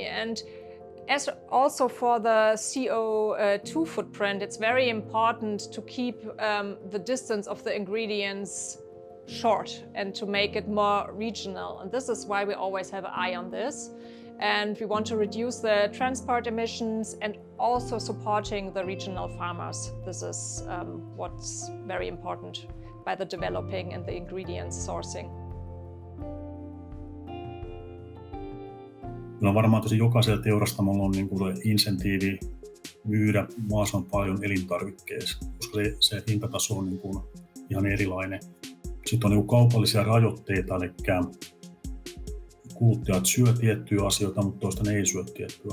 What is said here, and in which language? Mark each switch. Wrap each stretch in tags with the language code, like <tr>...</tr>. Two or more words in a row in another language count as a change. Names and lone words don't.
<en>And as also for the CO2 footprint, it's very important to keep the distance of the ingredients short and to make it more regional. And this is why we always have an eye on this. And we want to reduce the transport emissions and also supporting the regional farmers. This is what's very important by the developing and the ingredients sourcing.</en> <fi>Kyllä varmaan tosi jokaisella teurastamolla on niin kuin insentiivi myydä mahdollisimman paljon elintarvikkeissa, koska se hintataso on niin kuin ihan erilainen. Sitten on niin kuin kaupallisia rajoitteita, eli kuluttajat syö tiettyjä asioita, mutta toista ne ei syö tiettyä.</fi>